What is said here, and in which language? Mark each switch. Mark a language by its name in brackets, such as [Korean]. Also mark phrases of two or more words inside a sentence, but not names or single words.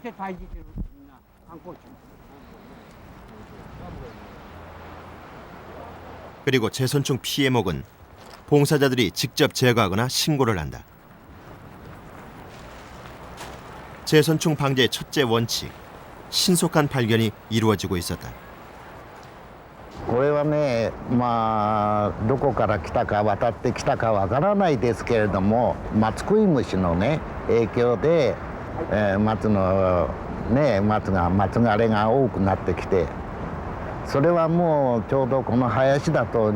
[Korean] 그리고 재선충 피해목은 봉사자들이 직접 제거하거나 신고를 한다. 재선충 방제의 첫째 원칙, 신속한 발견이 이루어지고 있었다. [Japanese] これはね、まあどこから来たか渡ってきたかわからないですけれども、マツクイムシのね影響で、松のね松枯れが多くなってきて、それはもうちょうどこの林だと